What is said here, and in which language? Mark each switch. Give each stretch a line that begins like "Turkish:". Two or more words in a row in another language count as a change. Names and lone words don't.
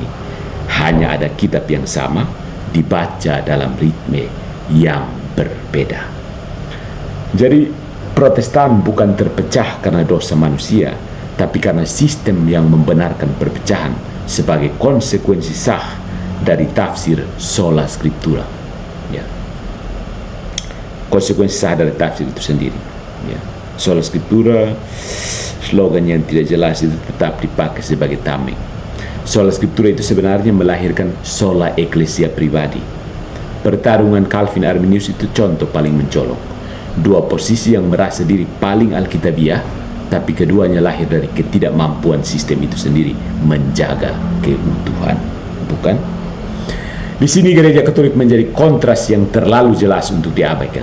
Indonesian: Hanya ada kitab yang sama, dibaca dalam ritme yang berbeda. Jadi Protestan bukan terpecah karena dosa manusia, tapi karena sistem yang membenarkan perpecahan sebagai konsekuensi sah dari tafsir
Latin: sola scriptura.
Indonesian: Ya. Konsekuensi sah dari tafsir itu sendiri. Ya.
Latin: Sola scriptura,
Indonesian: slogan yang tidak jelas itu tetap dipakai sebagai tameng.
Latin: Sola scriptura
Indonesian: itu sebenarnya melahirkan
Latin: sola ecclesia
Indonesian: pribadi. Pertarungan Calvin Arminius itu contoh paling mencolok. Dua posisi yang merasa diri paling alkitabiah, tapi keduanya lahir dari ketidakmampuan sistem itu sendiri menjaga keutuhan. Bukan? Di sini gereja Katolik menjadi kontras yang terlalu jelas untuk diabaikan.